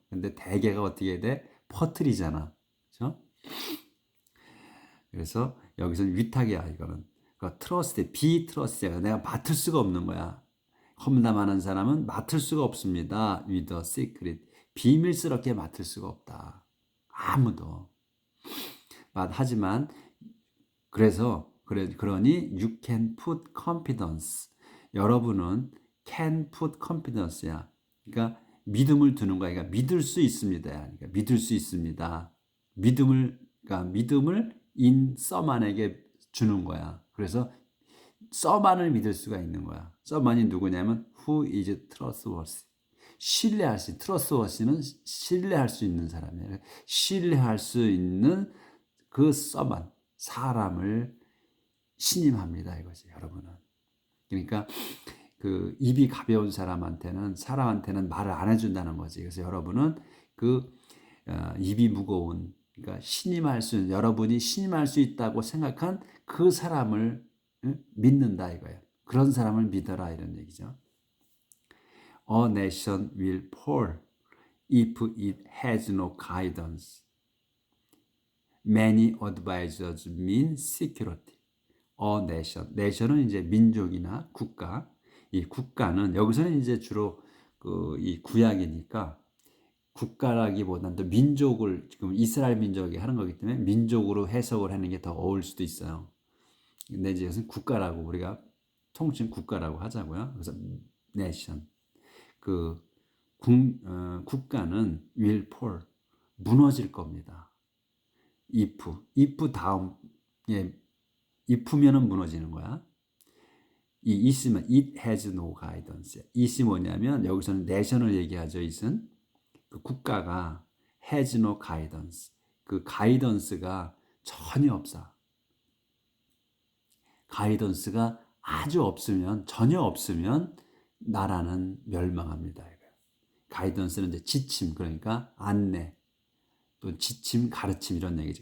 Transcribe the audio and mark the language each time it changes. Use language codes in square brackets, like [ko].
[ko] 근데 대개가 어떻게 돼? 퍼뜨리잖아. 그렇죠? 그래서 여기서는 위탁이야 이거는. 그러니까 트러스트, 비트러스트야. 내가 맡을 수가 없는 거야. 험담하는 사람은 맡을 수가 없습니다. [en] with a secret. [ko] 비밀스럽게 맡을 수가 없다. 아무도. 하지만 그러니 [en] you can put confidence. [ko] 여러분은 [en] can put confidence [ko] 야. 그러니까 믿음을 두는 거야. 그러니까 믿을 수 있습니다. 그러니까 믿을 수 있습니다. 그러니까 믿음을 [en] in someone [ko] 에게 주는 거야. 그래서 someone을 믿을 수가 있는 거야. [en] someone이 [ko] 누구냐면 [en] who is trustworthy. [ko] 신뢰할 수, trustworthy는 신뢰할 수 있는 사람이에요. 신뢰할 수 있는 그 someone, 사람을 신임합니다. 이거지, 여러분은. 그러니까 그 입이 가벼운 사람한테는 말을 안 해준다는 거지. 그래서 여러분은 그 입이 무거운, 그러니까 여러분이 신임할 수 있다고 생각한 그 사람을 믿는다 이거예요. 그런 사람을 믿어라 이런 얘기죠. [en] A nation will fall if it has no guidance. Many advisors mean security. A nation. [ko] nation은 이제 민족이나 국가. 이 국가는 여기서는 이제 주로 이 구약이니까 국가라기보다는 또 민족을 지금 이스라엘 민족이 하는 거기 때문에 민족으로 해석을 하는 게 더 어울 수도 있어요. 근데 이제 이것은 국가라고 우리가 통칭 국가라고 하자고요. 그래서 nation. 그 국가는 [en] will fall. [ko] 무너질 겁니다. if 다음 if면은 무너지는 거야. [en] 이 is면 it has no guidance. [ko] it이 뭐냐면 여기서는 nation을 얘기하죠. [en] it은 [ko] 그 국가가 [en] has no guidance. [ko] 그 guidance가 전혀 없어. guidance가 전혀 없으면 나라는 멸망합니다. guidance는 이제 지침 그러니까 안내 또 지침 가르침 이런 얘기지.